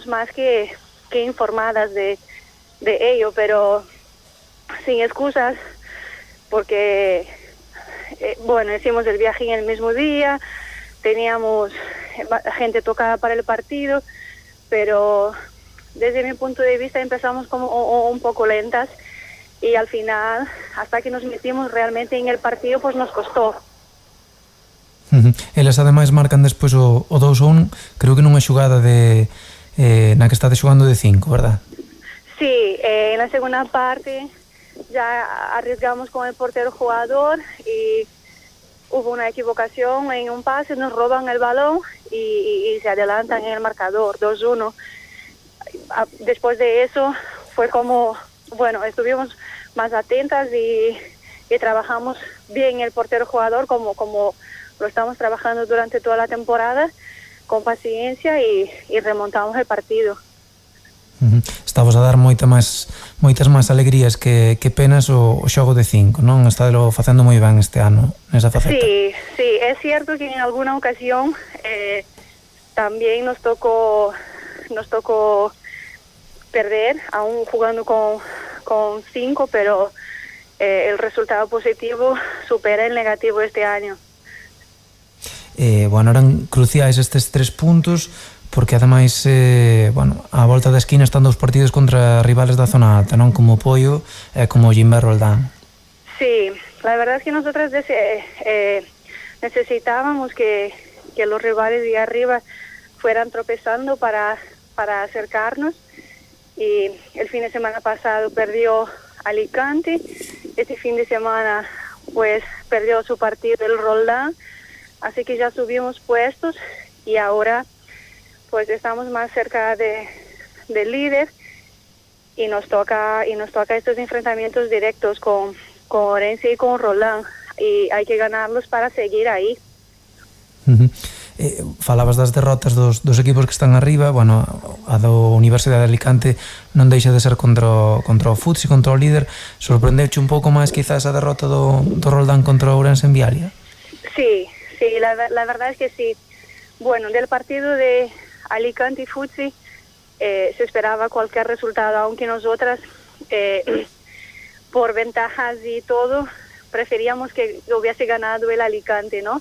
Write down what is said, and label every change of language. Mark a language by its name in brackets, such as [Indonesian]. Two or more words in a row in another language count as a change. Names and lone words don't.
[Spanish] más que informadas de ello, pero sin excusas, porque hicimos el viaje en el mismo día, teníamos gente tocada para el partido, pero desde mi punto de vista empezamos como un poco lentas, y al final, hasta que nos metimos realmente en el partido, pues nos costó. [Galician] Eles ademais marcan despois o 2-1, creo que nunha xogada na que estade xogando de 5, [Spanish] verdad? Sí, en la segunda parte ya arriesgamos con el portero jugador y hubo una equivocación en un pase, nos roban el balón y se adelantan en el marcador 2-1. Después de eso fue como, estuvimos más atentas y trabajamos bien el portero jugador como lo estamos trabajando durante toda la temporada, con paciencia, y remontamos el partido. [Galician] Estavas a dar moitas máis alegrías que penas o xogo de 5, non? Estádelo facendo moi ben este ano nesa faceta. Sí, es cierto que en alguna ocasión también nos tocó perder, aún jugando con 5, pero el resultado positivo supera el negativo este año. Eran cruciais estes 3 puntos, porque ademais a volta da esquina están 2 partidos contra rivales da zona alta, non? Como Poio e como Jimber Roldán. [Spanish] Sí, la verdad es que nosotras necesitábamos que los rivales de arriba fueran tropezando para acercarnos, y el fin de semana pasado perdió Alicante, este fin de semana pues perdió su partido el Roldán, así que ya subimos puestos y ahora pues estamos más cerca del líder, y nos toca estos enfrentamientos directos con Orense y con Roldán, y hay que ganarlos para seguir ahí. [Galician] Falabas das derrotas dos equipos que están arriba. A do Universidade de Alicante non deixa de ser contra o Futsi, contra o líder. Sorprendeuche un pouco máis quizás a derrota do Roldán contra o Ourense en Vialia? [Spanish] Sí, la verdad es que sí. Del partido de Alicante y Futsi se esperaba cualquier resultado, aunque nosotras por ventajas y todo preferíamos que hubiese ganado el Alicante, ¿no?